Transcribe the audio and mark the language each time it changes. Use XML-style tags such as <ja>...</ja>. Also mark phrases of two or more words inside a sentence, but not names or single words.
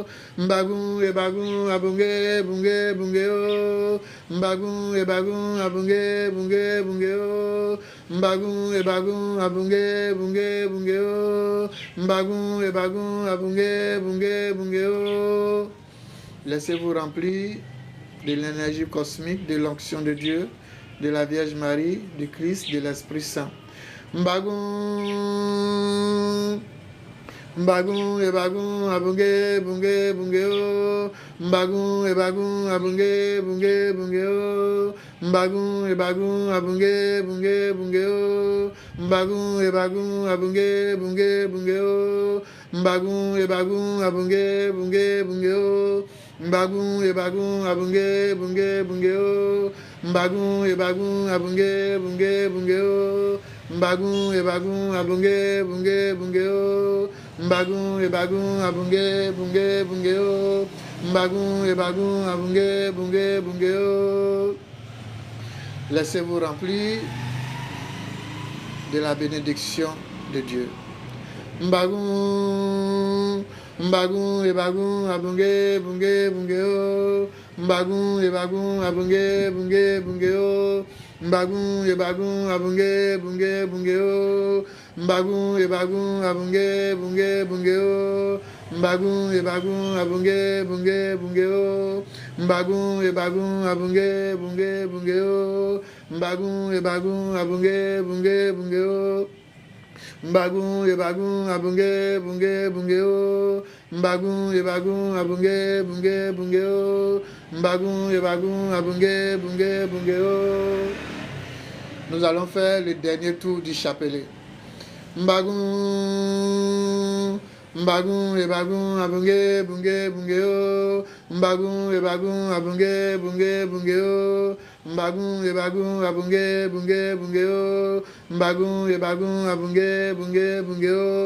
<fr>Mbagoun, e bagoun, abunge, bunge, bunge o. Mbagoun, e bagoun, abunge, bunge, bunge o. Mbagoun, e bagoun, abunge, bunge, bunge o. Mbagoun, e bagoun, abunge, bunge, bunge o. Laissez-vous remplir de l'énergie cosmique, de l'onction de Dieu, de la Vierge Marie, du Christ, de l'Esprit Saint. Mbagoum. Mbagoum et bagoum, abungé, bungé, bungé, oh. Mbagoum et bagoum, abungé, bungé, bungé, oh. Mbagoum et bagoum, abungé, bungé, bungé, oh. Mbagoum et bagoum, abungé, bungé, bungé, oh. Mbagoum et bagoum, abungé, bungé, bungé, oh. Mbagoum et bagoum, abungé, bungé, bungé, oh. Mbagoum et bagoum, abungé, bungé, bungé, oh. Mbagoum et bagoum, abungé, bungé, bungé, oh. Mbagoum et bagoum, abungé, bungé, bungé, oh. Mbagoum et bagoum, abungé, bungé, bungé, oh. Laissez-vous remplir de la bénédiction de Dieu. Mbagoum, mbagoum et bagoum, abungé, bungé, bungé, oh. Mbagoum et bagoum, abungé, bungé, bungé, oh. Mbagoum et bagoum, abungé, bungé, bungé, oh. Mbagoum et bagoum, abungé, bungé, bungé, oh. Mbagoum et bagoum, abungé, bungé, bungé, oh. Mbagoum et bagoum, abungé, bungé, bungé, oh. Mbagoum et bagoum, abungé, bungé, bungé, oh. Mbagoum et bagoum, abungé, bungé, bungé, oh. Mbagoum et bagoum, abungé, bungé, bungé, oh. Mbagoum et bagoum, abungé, bungé, bungé, oh. Nous allons faire le dernier tour du chapelet. Mbagoum, mbagoum et bagoum, abungé, bungé, bungé, oh. Mbagoum et bagoum, abungé, bungé, bungé, oh. Mbagoum et bagoum, abungé, bungé, bungé, oh. Mbagoum et bagoum, abungé, bungé, bungé, oh.</fr>